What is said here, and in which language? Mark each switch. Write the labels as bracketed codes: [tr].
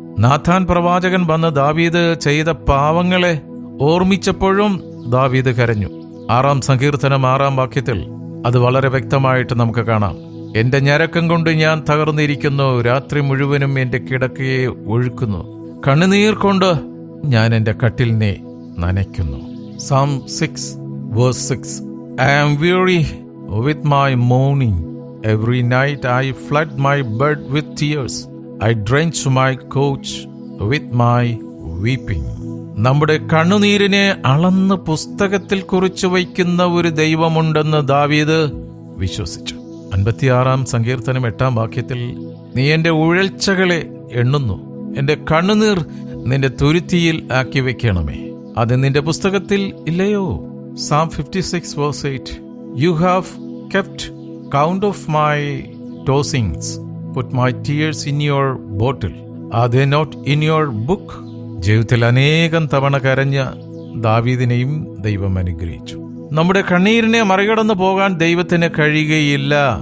[ml] Nathan പ്രവാചകൻ വന്ന് ദാവീദ് ചെയ്ത പാവങ്ങളെ ഓർമ്മിച്ചപ്പോഴും ദാവീദ് കരഞ്ഞു. 6-ാം സങ്കീർത്തനം 6-ാം വാക്യത്തിൽ അത് വളരെ വ്യക്തമായിട്ട് നമുക്ക് കാണാം. എന്റെ ഞരക്കം കൊണ്ട് ഞാൻ തകർന്നിരിക്കുന്നു, രാത്രി മുഴുവനും എന്റെ കിടക്കയെ ഒഴുക്കുന്നു, കണ്ണുനീർ കൊണ്ട് ഞാൻ എന്റെ കട്ടിലിനെ നനയ്ക്കുന്നു. [en] Psalm 6:6. I am weary with my mourning. Every night I flood my bed with tears. I drench my couch with my weeping. [ml] നമ്മുടെ കണ്ണുനീരിനെ അളന്ന് പുസ്തകത്തിൽ കുറിച്ചു വയ്ക്കുന്ന ഒരു ദൈവമുണ്ടെന്ന് ദാവീദ് വിശ്വസിച്ചു. 56-ാം സങ്കീർത്തനം 8-ാം വാക്യത്തിൽ, നീ എന്റെ ഉഴൽച്ചകളെ എണ്ണുന്നു, എന്റെ കണ്ണുനീർ നിന്റെ തുരുത്തിയിൽ ആക്കി വെക്കണമേ, അത് നിന്റെ പുസ്തകത്തിൽ ഇല്ലയോ? [en] Psalm 56:8. You have kept count of my tossings. Put my tears in your bottle. Are they not in your book? [ml] ജീവിതത്തിൽ അനേകം തവണ കരഞ്ഞ ദാവീദിനെയും ദൈവം അനുഗ്രഹിച്ചു. നമ്മുടെ കണ്ണീരിനെ മറികടന്നു പോകാൻ ദൈവത്തിന് കഴിയുകയില്ല.